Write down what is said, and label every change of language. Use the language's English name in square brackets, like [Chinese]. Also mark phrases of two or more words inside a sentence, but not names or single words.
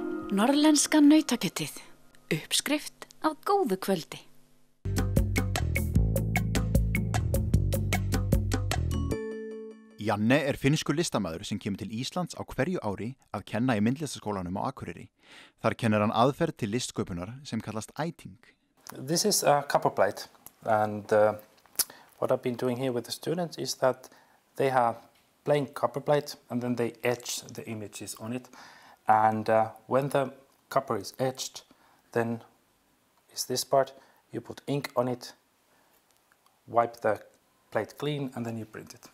[Icelandic] Norrlenska nautakjötið. Uppskrift á góðu kvöldi. Janne finnskur listamaður sem kemur til Íslands á hverju ári að kenna í myndlistaskólanum á Akureyri. Þar kennir hann aðferð til listsköpunar sem kallast æting. [English] This is a copper plate, and what I've been doing here with the students is that they have plain copper plate and then they etch the images on it. And when the copper is etched, then is this part, you put ink on it, wipe the plate clean, and then you print it.